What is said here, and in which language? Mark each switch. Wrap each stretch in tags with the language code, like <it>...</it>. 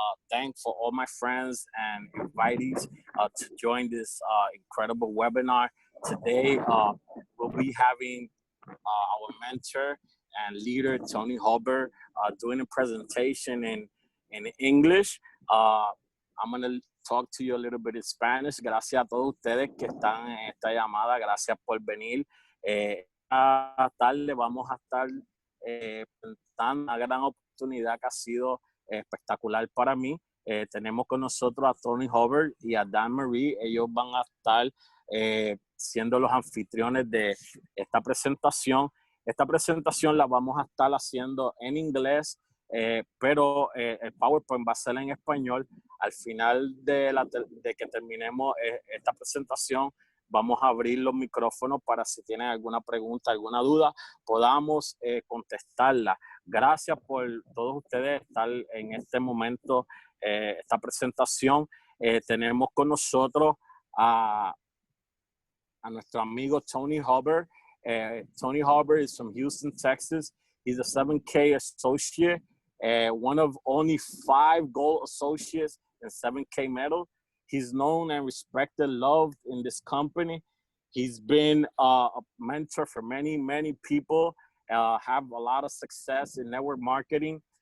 <en>Thanks for all my friends and invitees to join this incredible webinar. Today, we'll be having our mentor and leader, Tony Hubbard, doing a presentation in English. I'm going to talk to you a little bit in Spanish.</en> <es>Gracias a todos ustedes que están en esta llamada. Gracias por venir. Esta tarde vamos a estar presentando una gran oportunidad que ha sido espectacular para mí. Tenemos con nosotros a Tony Hubbard y a Dan Marie. Ellos van a estar siendo los anfitriones de esta presentación. Esta presentación la vamos a estar haciendo en inglés, pero el PowerPoint va a ser en español. Al final de que terminemos esta presentación, vamos a abrir los micrófonos para si tienen alguna pregunta, alguna duda, podamos contestarla. Gracias por todos ustedes estar en este momento, esta presentación. Tenemos con nosotros a nuestro amigo Tony Hubbard.</es> <en>Tony Hubbard is from Houston, Texas. He's a 7K associate, one of only 5 gold associates in 7K metal. He's known and respected, loved in this company. He's been a mentor for many, many people, have a lot of success in network marketing.</en>